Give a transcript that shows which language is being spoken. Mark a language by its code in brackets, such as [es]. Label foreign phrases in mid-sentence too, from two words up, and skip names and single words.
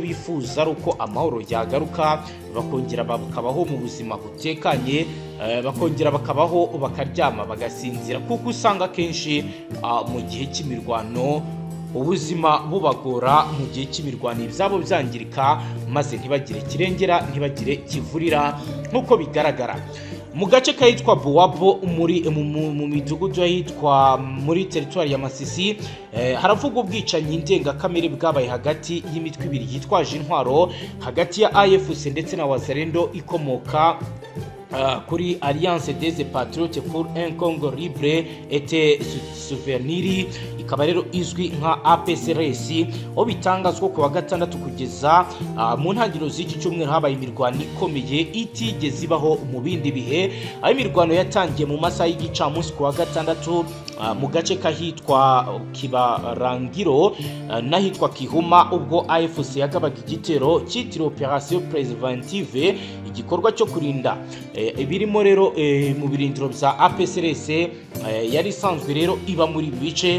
[rw] bifuza ari uko amahoro yagaruka, bakongera bakabaho mu buzima butekanye, bakongera bakabaho bakaryama bagasinzira, kuko usanga kenshi mu gihe cy'imirwano ubuzima bubagora, mu gihe cy'imirwano ibyabo byangirika, maze ntibagire kirengera, ntibagire kivurira nk'uko bigaragara mu gace kahitwa Buwabo mu midugudu yahitwa muri teritwari ya Masisi. Haravugwa ubwicanyi ndengakamere bwabaye hagati y'imitwe ibiri yitwaje intwaro, hagati ya AFC ndetse na Wazalendo ikomoka kuri Alliance des Patriotes pour un Congo libre et souvenir, ikaba rero izwi nka APCRS. aho bitangazwa ku wa gatandatu kugeza mu ntangiriro z'iki cyumweru habaye imirwano ikomeye itigeze ibaho mu bindi bihe, aho imirwano yatangiye mu masaha y'igicamunsi ku wa gatandatu mu gace kahitwa Kibarangiro n'ahitwa Kihuma, ubwo AFC yagabaga igitero cyitiriwe Operation Preventive, igikorwa cyo kurinda ibirimo rero mu birindiro bya APCRS yari isanzwe rero iba muri ibi bice.